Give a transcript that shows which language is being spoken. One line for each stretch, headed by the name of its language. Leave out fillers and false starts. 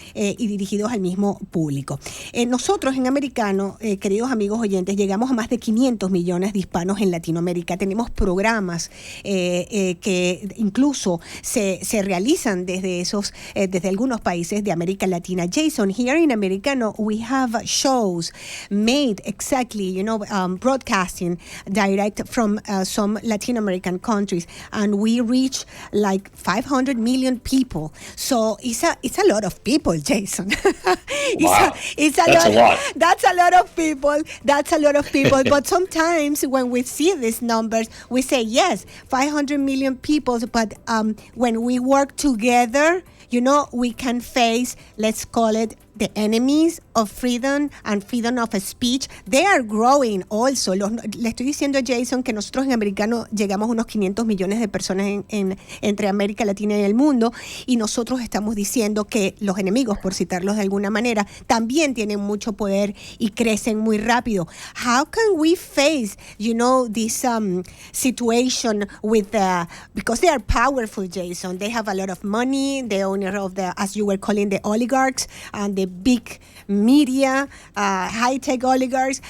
Spanish: Y dirigidos al mismo público. Nosotros en Americano, queridos amigos oyentes, llegamos a más de 500 millones de hispanos en Latinoamérica. Tenemos programas que incluso se realizan desde algunos países de América Latina.
English: Jason, here in Americano, we have shows made exactly, broadcasting direct from some Latin American countries, and we reach like 500 million people. So it's a lot of people, Jason. Wow. That's a lot. That's a lot of people. That's a lot of people. But sometimes when we see these numbers, we say, yes, 500 million people. But when we work together, we can face, let's call it, the enemies of freedom and freedom of speech. They are growing also.
Spanish: Le estoy diciendo a Jason que nosotros en Americano llegamos a unos 500 millones de personas entre América Latina y el mundo, y nosotros estamos diciendo que los enemigos, por citarlos de alguna manera, también tienen mucho poder y crecen muy rápido.
English: How can we face, this situation because they are powerful, Jason. They have a lot of money, the owner of as you were calling, the oligarchs and the big media, high-tech oligarchs.